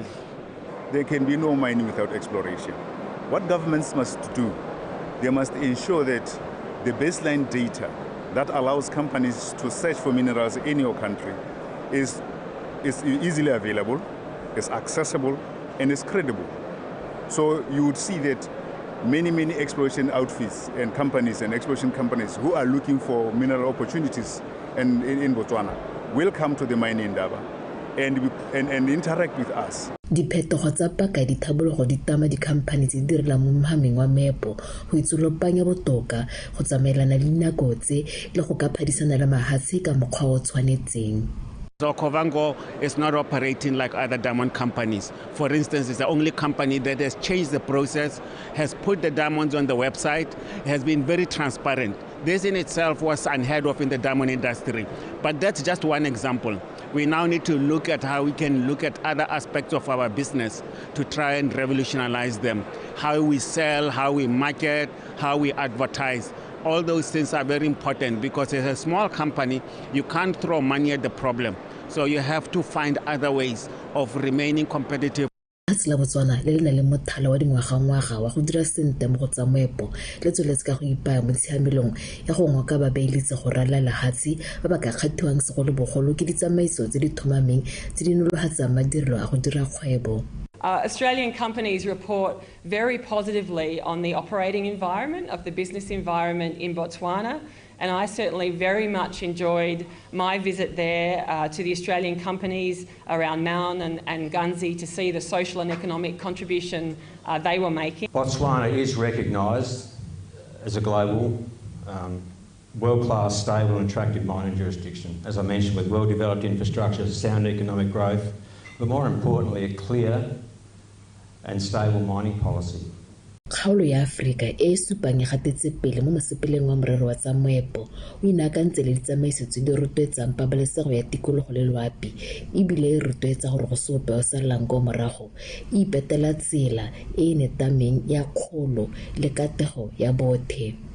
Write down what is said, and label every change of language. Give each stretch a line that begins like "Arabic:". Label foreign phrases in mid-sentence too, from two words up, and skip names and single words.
English: There can be no mining without exploration. What governments must do, they must ensure that the baseline data that allows companies to search for minerals in your country is easily available, is accessible, and is credible. So you would see that many exploration outfits and companies and exploration companies who are looking for mineral opportunities in Botswana will come to the mine indaba and interact with us.
Tswana: Diphetogo tsa paka di thabologo di tama dikhamphane tse di direlang mo mohameng wa meepo go itsolopanya botoka go tsamaelana le dinako tse le go ka phadisana le mahatshe ka mokgwa o tshwanetseng.
English: So Kovango is not operating like other diamond companies. For instance, it's the only company that has changed the process, has put the diamonds on the website, has been very transparent. This in itself was unheard of in the diamond industry. But that's just one example. We now need to look at how we can look at other aspects of our business to try and revolutionize them. How we sell, how we market, how we advertise. All those things are very important because as a small company, you can't throw money at the problem. So you have to find other ways of remaining competitive.
Tswana: La Botswana le lena le mothala wa dingwaga wa go dira sente mo go tsa moepo le tsweletse ka go ipaya mo tshiamelong ya go ngoka ba beeletse go ralala hatsi ba ba ka kgathiwang segolo bogolo ke ditsamaiso tse di thomameng tse di nologatsang madirelo a go dira kgwebo.
English: Australian companies report very positively on the operating environment of the business environment in Botswana, and I certainly very much enjoyed my visit there to the Australian companies around Maun and Gunzi to see the social and economic contribution they were making. Botswana is recognised as a global world-class, stable and attractive mining jurisdiction, as I mentioned, with well-developed infrastructure, sound economic growth, but more importantly, a clear and stable mining policy.
Tswana: Kgaolo ya Afrika e supang e gatetse pele mo mosepeleng wa morero wa tsa moepo o inaakantse le ditsamaiso tse di rotloetsang pabalesego ya tikologo le loapi ebile e rotloetsa gore go se ope o salang ko morago e ipetela tsela e netameng ya kgolo le katego ya bothe.